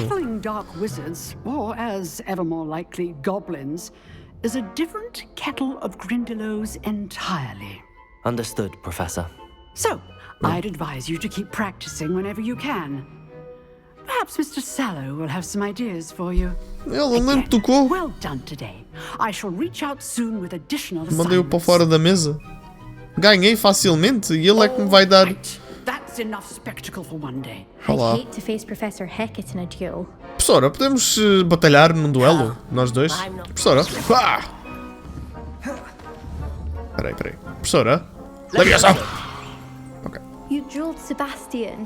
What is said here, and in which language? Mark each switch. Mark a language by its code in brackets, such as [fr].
[en] battling dark wizards, or as ever more likely, goblins, is a different kettle of Grindylows entirely. Understood, Professor. So, I'd advise you to keep practicing whenever you can. Perhaps Mr. Sallow will have some ideas for you. [pt] Ele nem me [en] Again, [pt] tocou. [en] well done today. I shall reach out soon with additional [pt] Mandei-o para [en] assignments. [pt] fora da mesa. Ganhei facilmente e ele é que me vai dar. [en] Right. That's enough spectacle for one day. [pt] Olá. [en] I'd hate to face Professor Hackett in a duel. [pt] Professora, podemos batalhar num duelo? Nós dois? Professora? Ah! Peraí. Professora? Leviosa! Ok, [en] You dueled Sebastian.